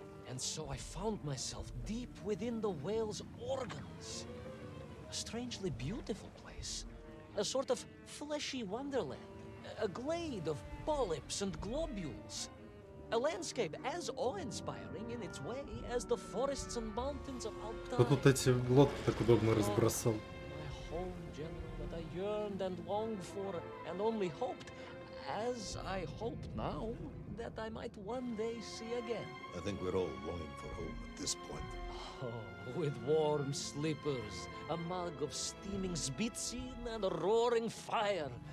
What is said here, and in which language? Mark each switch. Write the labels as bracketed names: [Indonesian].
[English] And so I found myself deep within the whale's organs. A strangely beautiful place. A sort of fleshy wonderland. A glade of polyps and globules. A landscape as awe-inspiring in its way as the forests and mountains of [Russian] Кто [English] Altai. [Russian] тут эти лодки так удобно разбросал? [English] My home, General, that I yearned and longed for, and only hoped, as I hope now, that I might one day see again. I think we're all longing for home at this point. Oh, with warm slippers, a mug of steaming Sbitzin, and a roaring fire.